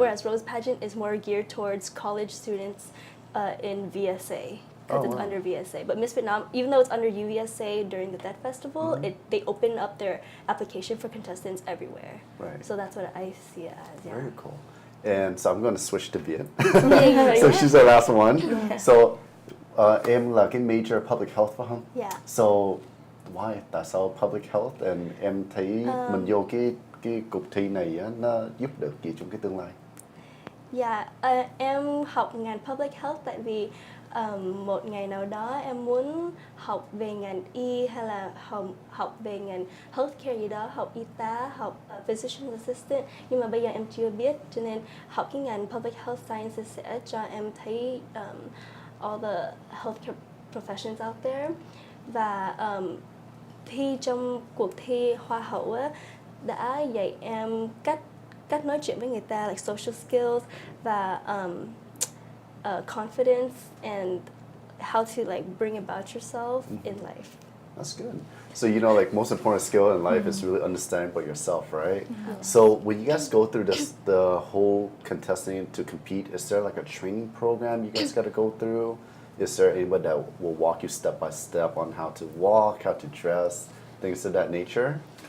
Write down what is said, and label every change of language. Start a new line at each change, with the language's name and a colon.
English: Whereas Rose Pageant is more geared towards college students in VSA. Because it's under VSA. But Miss Vietnam, even though it's under UVSA during the Dead Festival, they open up their application for contestants everywhere. Right. So that's what I see it as. Yeah. Very cool. And so I'm going to switch to Viet. Yeah. So she's the last one.
Vietnamese: So em là cái major public health phải không?
English: Yeah. So why?
Vietnamese: Tại sao
English: public health?
Vietnamese: And em thấy mình vô cái cuộc thi này á, nó giúp được gì trong cái tương lai? Yeah, em học ngành public health tại vì một ngày nào đó em muốn học về ngành y hay là học về ngành healthcare gì đó, học y tá, học physician assistant, nhưng mà bây giờ em chưa biết, cho nên học cái ngành public health sciences sẽ cho em thấy
English: all the healthcare professions out there.
Vietnamese: Và thi trong cuộc thi hoa hậu á, đã dạy em cách nói chuyện với người ta,
English: like social skills
Vietnamese: và
English: confidence and how to like bring about yourself in life. That's good. So you know, like most important skill in life is really understanding about yourself, right? So when you guys go through the whole contesting to compete, is there like a training program you guys got to go through? Is there anybody that will walk you step by step on how to walk, how to dress, things of that nature?